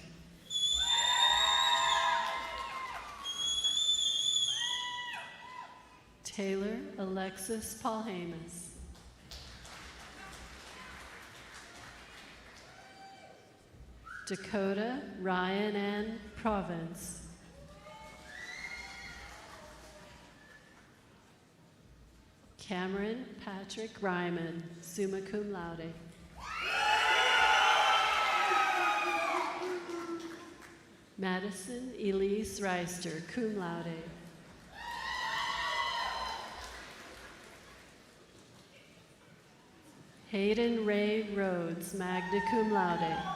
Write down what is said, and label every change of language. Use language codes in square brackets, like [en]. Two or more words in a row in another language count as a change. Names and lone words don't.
[en] Taylor Alexis Paulhamus. Dakota Ryan Ann Province. Cameron Patrick Ryman, [la] summa cum laude. [en] Madison Elise Reister, [la] cum laude. [en] Hayden Ray Rhodes, [la] magna cum laude.